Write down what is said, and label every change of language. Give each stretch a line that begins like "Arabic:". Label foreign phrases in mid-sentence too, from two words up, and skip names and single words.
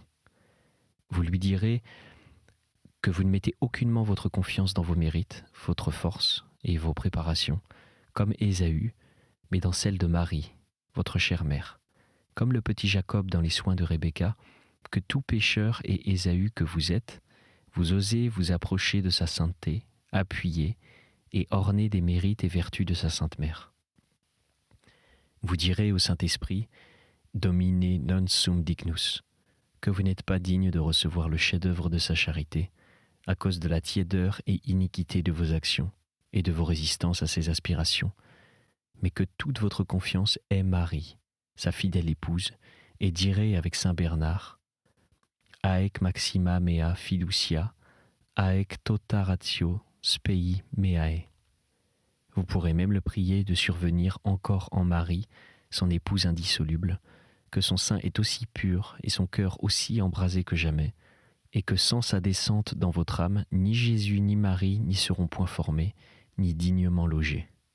French: Vous lui direz que vous ne mettez aucunement votre confiance dans vos mérites, votre force et vos préparations, comme Ésaü, mais dans celle de Marie, votre chère mère, comme le petit Jacob dans les soins de Rebecca, que tout pécheur et Ésaü que vous êtes, vous osez vous approcher de sa sainteté, appuyer et orner des mérites et vertus de sa sainte mère. Vous direz au Saint-Esprit,
Latin: Domine non sum dignus,
French: que vous n'êtes pas digne de recevoir le chef-d'œuvre de sa charité, à cause de la tiédeur et iniquité de vos actions et de vos résistances à ses aspirations, mais que toute votre confiance est Marie, sa fidèle épouse, et direz avec saint Bernard,
Latin: Aec maxima mea fiducia, aec tota ratio spei meae.
French: Vous pourrez même le prier de survenir encore en Marie, son épouse indissoluble, que son sein est aussi pur et son cœur aussi embrasé que jamais, et que sans sa descente dans votre âme, ni Jésus ni Marie n'y seront point formés, ni dignement logés.